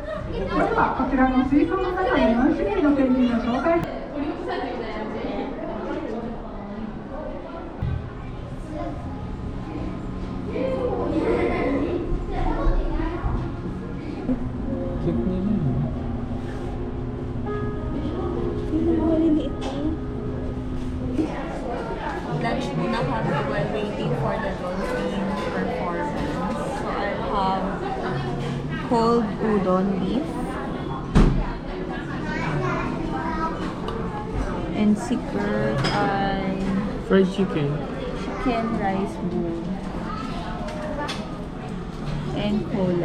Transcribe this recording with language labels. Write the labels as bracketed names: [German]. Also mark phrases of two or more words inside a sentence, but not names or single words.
[Japanese] まずはこちらの水槽の中に4種類のペンギンの紹介。 [Filipino] Cute nila. Lunch muna kami [English] while waiting for the dolphin performance. So I'll have cold udon beef and secret ay Fried chicken. chicken rice bowl and cola.